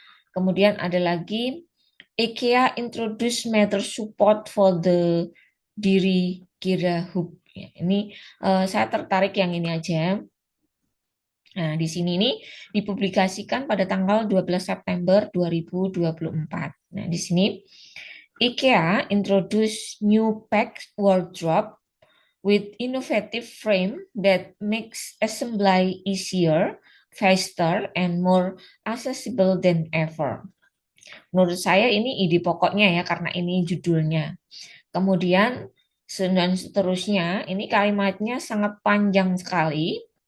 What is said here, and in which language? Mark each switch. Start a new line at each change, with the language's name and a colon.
Indonesian: Kemudian ada lagi
English: IKEA introduce matter support for the diri kira hub.
Indonesian: Ya, ini saya tertarik yang ini aja. Nah, di sini ini dipublikasikan pada tanggal 12 September 2024. Nah, di sini
English: IKEA introduce new pack wardrobe with innovative frame that makes assembly easier, faster, and more accessible than ever.
Indonesian: Menurut saya ini ide pokoknya ya, karena ini judulnya. Kemudian, dan seterusnya, ini kalimatnya sangat panjang sekali.